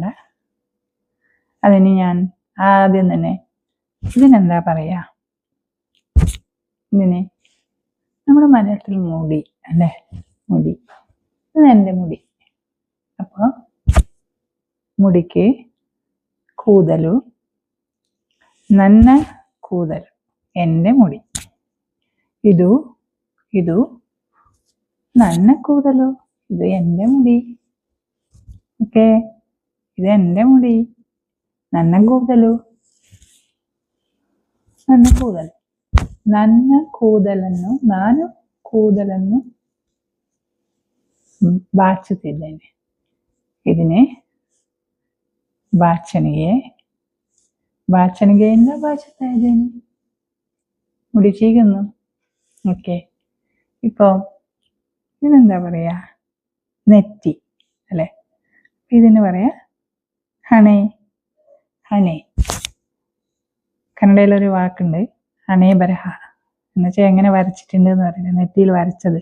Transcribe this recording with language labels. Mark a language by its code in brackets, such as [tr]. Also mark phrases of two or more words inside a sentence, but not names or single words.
[ml] അതിന് ഞാൻ ആദ്യം തന്നെ ഇതിനെന്താ പറയുക, ഇതിന് നമ്മുടെ മലയാളത്തിൽ മുടി അല്ലേ, മുടി. ഇത് എൻ്റെ മുടി. അപ്പോൾ മുടിക്ക് [kn] ಕೂದಲು, ನನ್ನ ಕೂದಲು, [ml] എൻ്റെ മുടി. [kn] ಇದು ನನ್ನ ಕೂದಲು, ಇದು [ml] എൻ്റെ മുടി. [kn] ಓಕೆ, ಇದು [ml] എൻ്റെ മുടി, [kn] ನನ್ನ ಕೂದಲು, ನನ್ನ ಕೂದಲು. ನನ್ನ ಕೂದಲನ್ನು ನಾನು ಕೂದಲನ್ನು ಬಾಚುತ್ತಿದ್ದೇನೆ. ഇതിനെ ಬಾಚಣಿಗೆಯಿಂದ ಬಾಚುತ್ತಾ ಇದ್ದೇನೆ, [ml] മുടി ചീകുന്നു. ഓക്കെ, ഇപ്പോൾ ഇതിനെന്താ പറയാ, നെറ്റി അല്ലെ. ഇതിന് പറയാ ഹണേ. കന്നഡയിലൊരു വാക്കുണ്ട്, [kn] ಹಣೆ ಬರಹ [ml] എന്നുവെച്ചാൽ എങ്ങനെ വരച്ചിട്ടുണ്ട് എന്ന് പറയുന്നത്, നെറ്റിയിൽ വരച്ചത്.